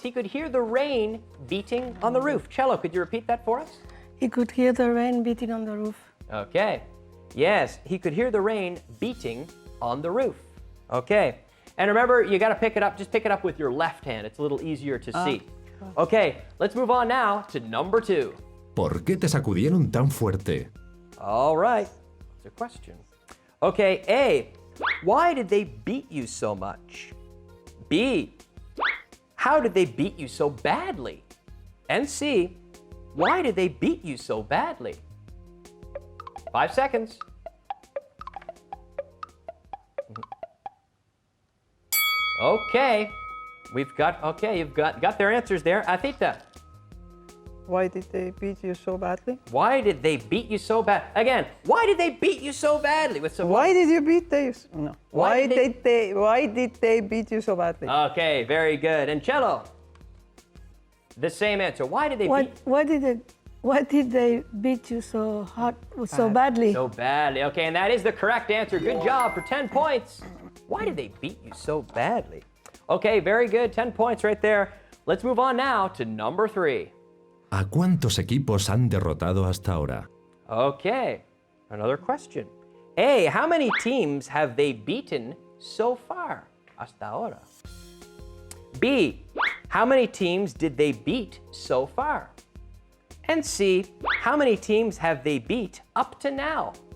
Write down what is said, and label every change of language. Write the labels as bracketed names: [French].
[English] He could hear the rain beating on the roof. Cello, could you repeat that for us? He could hear the rain beating on the roof. Okay. Yes, he could hear the rain beating on the roof. Okay. And remember, you got to pick it up. Just pick it up with your left hand. It's a little easier to see. Okay, let's move on now to number 2. [Spanish] ¿Por qué te sacudieron tan fuerte? [English] All right. What's the question? Okay, A, Why did they beat you so much? B. How did they beat you so badly? And C. Why did they beat you so badly? 5 seconds. Okay. You've got their answers there. Atita, Why did they beat you so badly? why did they beat you so bad? Again, why did they beat you so badly? With some Why did you beat they? No. Why did Why did they beat you so badly? Okay, very good. And Cello, the same answer. Why did they beat Why did they beat you so hard, so badly? so badly? Okay, and that is the correct answer. Good job for 10 points. Why did they beat you so badly? Okay, very good. 10 points right there. Let's move on now to number 3. [Spanish] ¿A cuántos equipos han derrotado hasta ahora? [English] Okay, another question. A, how many teams have they beaten so far? [Spanish] Hasta ahora. [English] B, how many teams did they beat so far? And C, how many teams have they beat up to now?